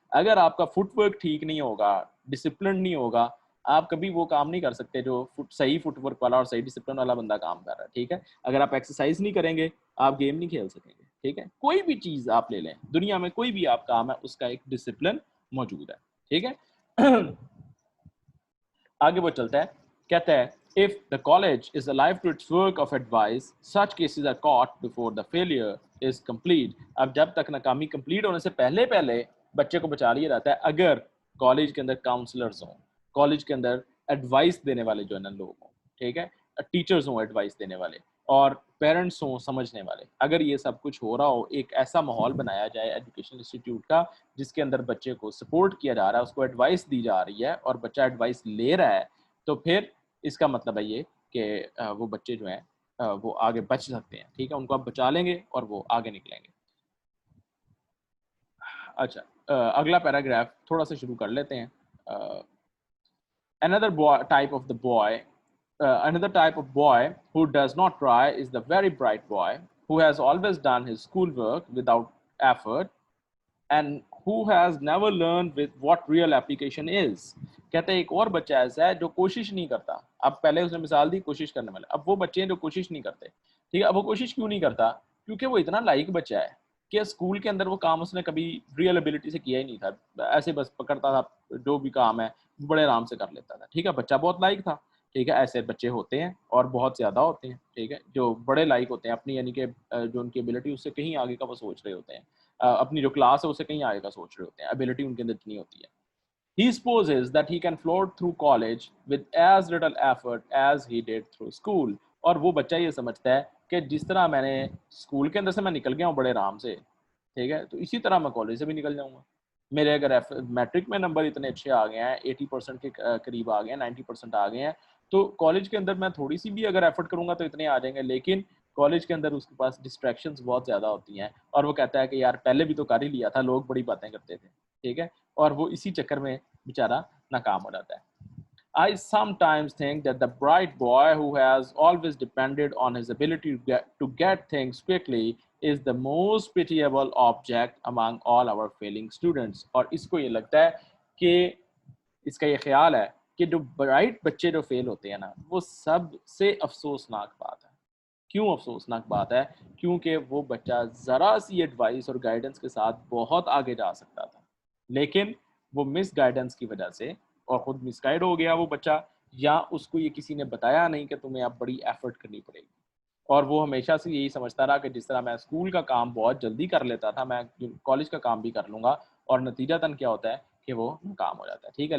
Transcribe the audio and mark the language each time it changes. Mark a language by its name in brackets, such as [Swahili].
[Hindi] अगर आपका फुटवर्क ठीक नहीं होगा, डिसिप्लिन नहीं होगा, आप कभी वो काम नहीं कर सकते जो सही फुटवर्क वाला और सही डिसिप्लिन वाला बंदा काम कर रहा है, ठीक है। अगर आप एक्सरसाइज नहीं करेंगे, आप गेम नहीं खेल सकेंगे, ठीक है। कोई भी चीज़ आप ले लें, दुनिया में कोई भी आप काम है, उसका एक डिसिप्लिन मौजूद है, ठीक है। आगे वो चलता है, कहता है [English] if the college is alive to its work of advice, such cases are caught before the failure is complete. [Hindi] अब जब तक नाकामी कंप्लीट होने से पहले पहले बच्चे को बचा लिया जाता है, अगर कॉलेज के अंदर काउंसलर्स हों, कॉलेज के अंदर एडवाइस देने वाले जो है ना लोग हों, ठीक है, टीचर्स हों एडवाइस देने वाले, और पेरेंट्स हों समझने वाले, अगर ये सब कुछ हो रहा हो, एक ऐसा माहौल बनाया जाए एजुकेशन इंस्टीट्यूट का जिसके अंदर बच्चे को सपोर्ट किया जा रहा है, उसको एडवाइस दी जा रही है और बच्चा एडवाइस ले रहा है, तो फिर इसका मतलब है ये कि वो बच्चे जो हैं वो आगे बच सकते हैं, ठीक है, उनको आप बचा लेंगे और वो आगे निकलेंगे। अच्छा, अगला पैराग्राफ थोड़ा सा शुरू कर लेते हैं। [English] Another boy, type of the boy, another type of boy who does not try is the very bright boy who has always done his schoolwork without effort and who has never learned with what real application is. [Hindi] कहते हैं एक और बच्चा ऐसा है जो कोशिश नहीं करता। अब पहले उसने मिसाल दी कोशिश करने वाले, अब वो बच्चे हैं जो कोशिश नहीं करते, ठीक है। अब वो कोशिश क्यों नहीं करता? क्योंकि वो इतना लाइक बच्चा है कि स्कूल के अंदर वो काम उसने कभी रियल एबिलिटी से किया ही नहीं था, ऐसे बस पकड़ता था, जो भी काम है बड़े आराम से कर लेता था, ठीक है। बच्चा बहुत लाइक था, ठीक है। ऐसे बच्चे होते हैं और बहुत ज़्यादा होते हैं, ठीक है, जो बड़े लाइक होते हैं अपनी, यानी कि जो उनकी एबिलिटी उससे कहीं आगे का वो सोच रहे होते हैं, अपनी जो क्लास है उससे कहीं आगे का सोच रहे होते हैं, एबिलिटी उनके अंदर इतनी होती है। [English] He supposes that he can float through college with as little effort as he did through school. [Hindi] और वो बच्चा ये समझता है कि जिस तरह मैंने स्कूल के अंदर से मैं निकल गया हूँ बड़े आराम से, ठीक है, तो इसी तरह मैं कॉलेज से भी निकल जाऊंगा। मेरे अगर मैट्रिक में नंबर इतने अच्छे आ गए हैं, 80% के करीब आ गए हैं, 90% आ गए हैं, तो कॉलेज के अंदर मैं थोड़ी सी भी अगर एफर्ट करूंगा तो इतने आ जाएंगे। लेकिन कॉलेज के अंदर उसके पास डिस्ट्रैक्शंस बहुत ज़्यादा होती हैं, और वो कहता है कि यार पहले भी तो कर ही लिया था, लोग बड़ी बातें करते थे, ठीक है, और वो इसी चक्कर में बेचारा नाकाम हो जाता है। [English] I sometimes think that the bright boy who has always depended on his ability to get things quickly is the most pitiable object among all our failing students. [Hindi] और इसको ये लगता है कि इसका ये ख्याल है कि जो ब्राइट बच्चे जो फेल होते हैं ना, वो सबसे अफसोसनाक बात है। क्यों अफसोसनाक बात है? क्योंकि वो बच्चा ज़रा सी एडवाइस और गाइडेंस के साथ बहुत आगे जा सकता था, लेकिन वो मिस गाइडेंस की वजह से और ख़ुद मिसगाइड हो गया वो बच्चा, या उसको ये किसी ने बताया नहीं कि तुम्हें अब बड़ी एफर्ट करनी पड़ेगी, और वो हमेशा से यही समझता रहा कि जिस तरह मैं स्कूल का काम बहुत जल्दी कर लेता था, मैं कॉलेज का काम भी कर लूँगा, और नतीजतन क्या होता है कि वो नाकाम हो जाता है, ठीक है।